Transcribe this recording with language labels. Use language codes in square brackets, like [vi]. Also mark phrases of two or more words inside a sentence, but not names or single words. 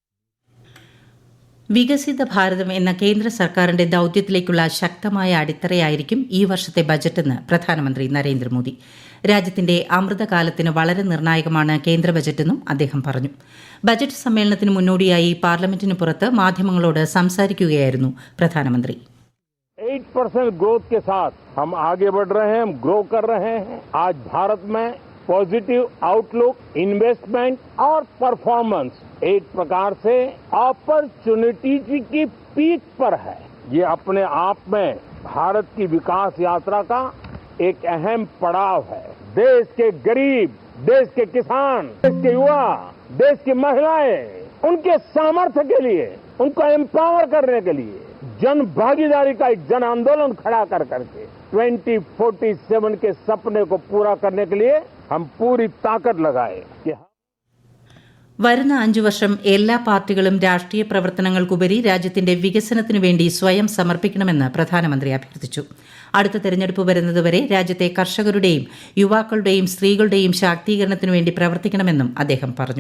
[ml] വികസിത ഭാരതം എന്ന കേന്ദ്ര സർക്കാരിന്റെ ദൌത്യത്തിലേക്കുള്ള ശക്തമായ അടിത്തറയായിരിക്കും ഈ വർഷത്തെ ബജറ്റെന്ന് പ്രധാനമന്ത്രി നരേന്ദ്രമോദി. രാജ്യത്തിന്റെ അമൃതകാലത്തിന് വളരെ നിർണായകമാണ് കേന്ദ്ര ബജറ്റെന്നും അദ്ദേഹം പറഞ്ഞു. ബജറ്റ് സമ്മേളനത്തിന് മുന്നോടിയായി പാർലമെന്റിന് പുറത്ത് മാധ്യമങ്ങളോട് സംസാരിക്കുകയായിരുന്നു പ്രധാനമന്ത്രി. [hi] 8% ग्रोथ के साथ हम आगे बढ़ रहे हैं, हम ग्रो कर रहे हैं. आज भारत में [en] positive outlook, investment [hi] और परफॉर्मेंस एक प्रकार से अपॉर्चुनिटी की पीक पर है. ये अपने आप में भारत की विकास यात्रा का एक अहम पड़ाव है. देश के गरीब, देश के किसान, देश के युवा, देश की महिलाएं, उनके सामर्थ्य के लिए, उनको एम्पावर करने के लिए जन भागीदारी का एक जन आंदोलन खड़ा कर करके 2047 के सपने को पूरा करने के लिए हम पूरी ताकत लगाए. [ml] വരുന്ന 5 വർഷം എല്ലാ പാർട്ടികളും രാഷ്ട്രീയ പ്രവർത്തനങ്ങൾക്കുപരി രാജ്യത്തിന്റെ വികസനത്തിനു വേണ്ടി സ്വയം സമർപ്പിക്കണമെന്ന് പ്രധാനമന്ത്രി അഭ്യർത്ഥിച്ചു. അടുത്ത തെരഞ്ഞെടുപ്പ് വരുന്നതുവരെ രാജ്യത്തെ കർഷകരുടെയും യുവാക്കളുടെയും സ്ത്രീകളുടെയും ശാക്തീകരണത്തിനു വേണ്ടി പ്രവർത്തിക്കണമെന്നും അദ്ദേഹം പറഞ്ഞു.